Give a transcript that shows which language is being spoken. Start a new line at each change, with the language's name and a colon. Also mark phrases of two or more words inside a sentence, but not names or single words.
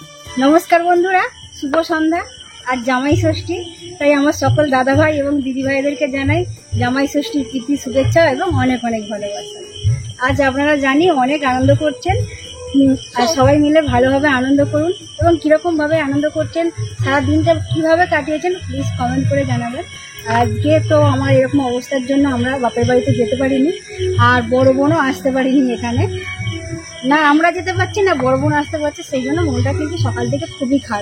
Bangla: নমস্কার বন্ধুরা শুভ সন্ধ্যা আজ জামাই ষষ্ঠী তাই আমার সকল দাদা ভাই এবং দিদি ভাইদেরকে জানাই জামাই ষষ্ঠীর প্রীতি শুভেচ্ছা এবং অনেক অনেক ভালোবাসা। আজ আপনারা জানি অনেক আনন্দ করছেন আর সবাই মিলে ভালোভাবে আনন্দ করুন এবং কিরকম ভাবে আনন্দ করছেন সারা দিনটা কিভাবে কাটিয়েছেন প্লিজ কমেন্ট করে জানাবেন। আজকে তো আমার এরকম অবস্থার জন্য আমরা বাপের বাড়িতে যেতে পারিনি আর বড় বোনও আসতে পারিনি এখানে, না আমরা যেতে পারছি না বড় বোন আসতে পারছে, সেই জন্য মনটা কিন্তু সকাল থেকে খুবই খারাপ।